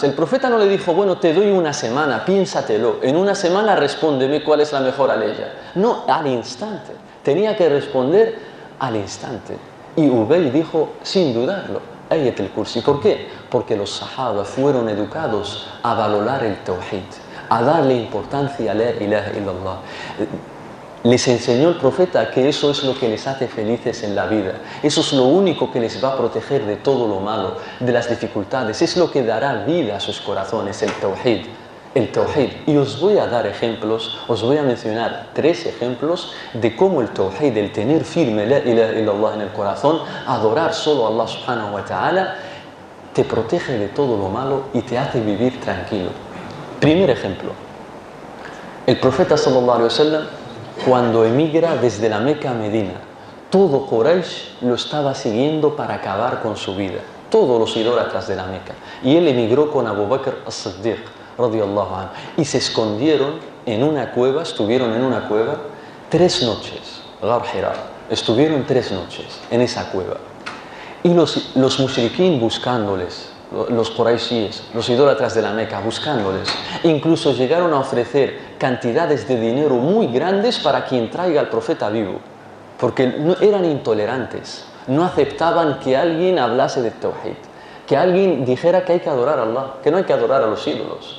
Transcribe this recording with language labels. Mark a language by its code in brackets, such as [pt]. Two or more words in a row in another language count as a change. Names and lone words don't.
[es] El profeta no le dijo: bueno, te doy una semana, piénsatelo. En una semana respóndeme cuál es la mejor aleya. No, al instante. Tenía que responder al instante. Y Ubay dijo, sin dudarlo, Ayat al-Kursi. ¿Por qué? Porque los sahaba fueron educados a valorar el tawhid, a darle importancia a la [ar] إله إلا الله. [es] Les enseñó el profeta que eso es lo que les hace felices en la vida. Eso es lo único que les va a proteger de todo lo malo, de las dificultades. Es lo que dará vida a sus corazones, el tawhid. El tawhid. Y os voy a dar ejemplos, os voy a mencionar 3 ejemplos de cómo el tawhid, el tener firme la [ar] إله إلا الله [es] en el corazón, adorar solo a Allah [ar] سبحانه وتعالى, [es] te protege de todo lo malo y te hace vivir tranquilo. Primer ejemplo. El profeta [ar] صلى الله عليه وسلم, [es] cuando emigra desde la Meca a Medina, todo Quraysh lo estaba siguiendo para acabar con su vida. Todos los idólatras de la Meca. Y él emigró con Abu Bakr as-Siddiq, [ar] رضي الله عنه. [es] Y se escondieron en una cueva, estuvieron en una cueva 3 noches. Ghar Hira. Estuvieron 3 noches en esa cueva. Y los mushriquín buscándoles, los quraishíes, los idólatras de la Meca, buscándoles. Incluso llegaron a ofrecer cantidades de dinero muy grandes para quien traiga al profeta vivo, porque no, eran intolerantes, no aceptaban que alguien hablase de tawhid, que alguien dijera que hay que adorar a Allah, que no hay que adorar a los ídolos.